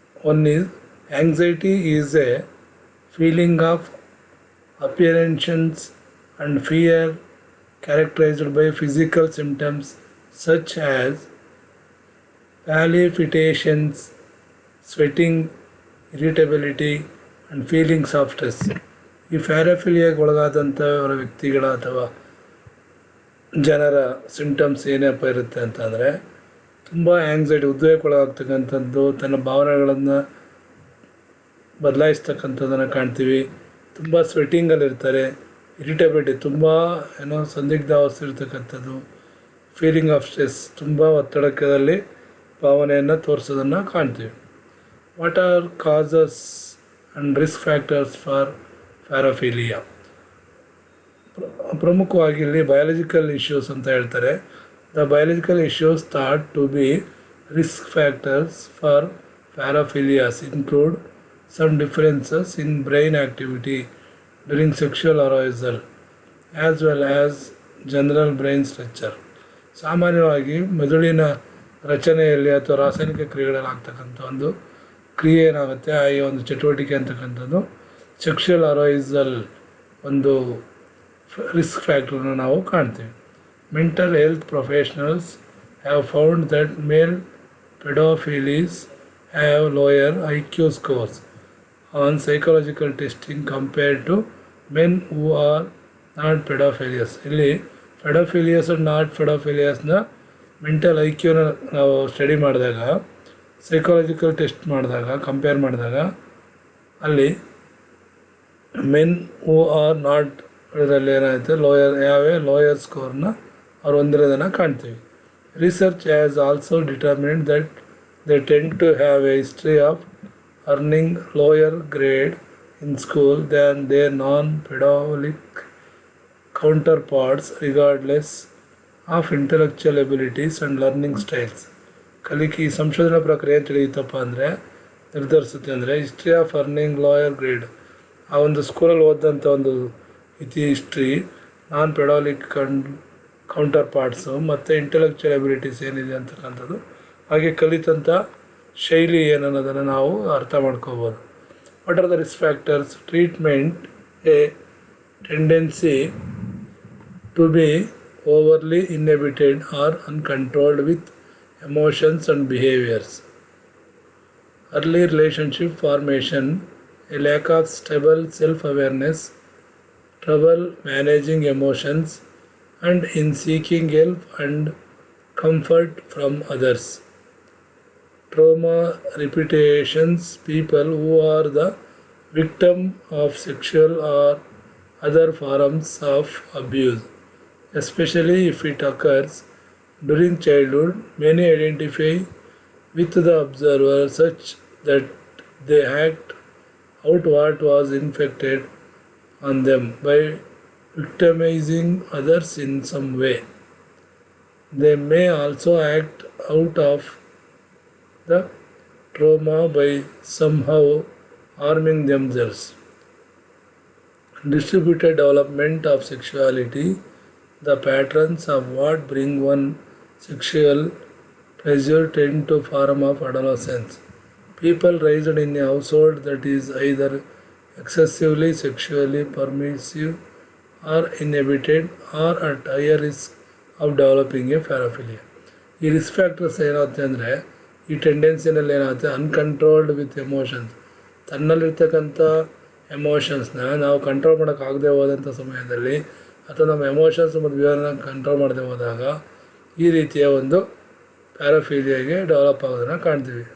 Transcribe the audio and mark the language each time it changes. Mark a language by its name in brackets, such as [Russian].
[English] One is anxiety is a feeling of apprehensions and fear characterized by physical symptoms such as palpitations, sweating, irritability and feelings of stress. [Kannada] ಈ ಪ್ಯಾರಾಫಿಲಿಯಾಗೆ ಒಳಗಾದಂಥವರ ವ್ಯಕ್ತಿಗಳ ಅಥವಾ ಜನರ symptoms ಏನಪ್ಪ ಇರುತ್ತೆ ಅಂತಂದರೆ ತುಂಬ ಆ್ಯಂಗ್ಸೈಟಿ ಉದ್ವೇಗಕ್ಕೊಳಗಾಗ್ತಕ್ಕಂಥದ್ದು, ತನ್ನ ಭಾವನೆಗಳನ್ನು ಬದಲಾಯಿಸ್ತಕ್ಕಂಥದ್ದನ್ನು ಕಾಣ್ತೀವಿ. ತುಂಬ ಸ್ವೆಟ್ಟಿಂಗಲ್ಲಿರ್ತಾರೆ, ಇರಿಟೇಬಿಲಿಟಿ ತುಂಬ ಸಂದಿಗ್ಧಾವಸ್ಥೆ ಇರ್ತಕ್ಕಂಥದ್ದು, [English] feeling of stress [Kannada] ತುಂಬ ಒತ್ತಡದಲ್ಲಿ ಭಾವನೆಯನ್ನು ತೋರಿಸೋದನ್ನು ಕಾಣ್ತೀವಿ. [English] What are causes and risk factors for paraphilia? [Kannada] ಪ್ರಮುಖವಾಗಿ ಇಲ್ಲಿ ಬಯಾಲಜಿಕಲ್ ಇಶ್ಯೂಸ್ ಅಂತ ಹೇಳ್ತಾರೆ. [English] The biological issues thought to be risk factors for paraphilias include some differences in brain activity during sexual arousal as well as general brain structure. [Kannada] ಸಾಮಾನ್ಯವಾಗಿ ಮೆದುಳಿನ ರಚನೆಯಲ್ಲಿ ಅಥವಾ ರಾಸಾಯನಿಕ ಕ್ರಿಯೆಗಳಲ್ಲಿ ಆಗ್ತಕ್ಕಂಥ ಒಂದು ಕ್ರಿಯೆ ಏನಾಗುತ್ತೆ, ಈ ಒಂದು ಚಟುವಟಿಕೆ ಅಂತಕ್ಕಂಥದ್ದು ಸೆಕ್ಷುವಲ್ ಅರೈಸಲ್ ಒಂದು ರಿಸ್ಕ್ ಫ್ಯಾಕ್ಟರ್ನ ನಾವು ಕಾಣ್ತೀವಿ. [English] Mental health professionals have found that male paedophiles have lower IQ scores on psychological testing compared to men who are not pedophilious. [Kannada] ಇಲ್ಲಿ [English] paedophilias and not ಪೆಡೋಫಿಲಿಯಸ್ನ [Kannada] ಮೆಂಟಲ್ IQನ ನಾವು ಸ್ಟಡಿ ಮಾಡಿದಾಗ, ಸೈಕಾಲಜಿಕಲ್ ಟೆಸ್ಟ್ ಮಾಡಿದಾಗ, ಕಂಪೇರ್ ಮಾಡಿದಾಗ ಅಲ್ಲಿ [English] men who are not [Kannada] ಇದರಲ್ಲಿ ಏನಾಗುತ್ತೆ lower ಸ್ಕೋರ್ನ ಅವ್ರು ಹೊಂದಿರೋದನ್ನು ಕಾಣ್ತೀವಿ. [English] Research has also determined that they tend to have a history of earning lower grade in school than their non-pedophilic counterparts regardless of intellectual abilities and learning styles. [Kannada] ಕಲಿಕೆ ಸಂಶೋಧನಾ ಪ್ರಕ್ರಿಯೆ ತಿಳಿಯುತ್ತಪ್ಪ ಅಂದರೆ ನಿರ್ಧರಿಸುತ್ತೆ ಅಂದರೆ [English] history of earning lower grade, [Kannada] ಆ ಒಂದು ಸ್ಕೂಲಲ್ಲಿ ಓದಿದಂಥ ಒಂದು history, [English] non paedophilic counterparts [Kannada] ಮತ್ತು ಇಂಟೆಲೆಕ್ಚುಯಲ್ ಎಬಿಲಿಟೀಸ್ ಏನಿದೆ ಅಂತಕ್ಕಂಥದ್ದು, ಹಾಗೆ ಕಲಿತಂಥ ಶೈಲಿ ಏನನ್ನೋದನ್ನು ನಾವು ಅರ್ಥ ಮಾಡ್ಕೋಬೋದು. [English] What are the risk factors? Treatment a tendency to be overly inhibited or uncontrolled with emotions and behaviours. Early relationship formation, a lack of stable self awareness, trouble managing emotions and in seeking help and comfort from others. Trauma repetitions, people who are the victim of sexual or other forms of abuse, especially if it occurs during childhood, many identify with the observer such that they act out what was inflicted on them by victimizing others in some way. They may also act out of the trauma by somehow harming themselves. Distributed development of sexuality, the patterns of what bring one sexual pleasure tend to form of adolescence. People raised in a household that is either excessively sexually permissive or inhibited are at higher risk of developing a paraphilia. [Kannada] ಈ risk factors ಏನಾಗುತ್ತೆ ಅಂದರೆ, ಈ ಟೆಂಡೆನ್ಸಿನಲ್ಲಿ ಏನಾಗುತ್ತೆ, [English] uncontrolled with emotions, [Kannada] ತನ್ನಲ್ಲಿರ್ತಕ್ಕಂಥ ಎಮೋಷನ್ಸ್ನ ನಾವು control ಮಾಡೋಕ್ಕಾಗದೆ ಹೋದಂಥ ಸಮಯದಲ್ಲಿ ಅಥವಾ ನಮ್ಮ ಎಮೋಷನ್ಸ್ ಮತ್ತು ವಿವರನ ಕಂಟ್ರೋಲ್ ಮಾಡದೆ ಹೋದಾಗ ಈ ರೀತಿಯ ಒಂದು ಪ್ಯಾರಾಫಿಲಿಯಾಗೆ ಡೆವಲಪ್ ಆಗೋದನ್ನು ಕಾಣ್ತೀವಿ.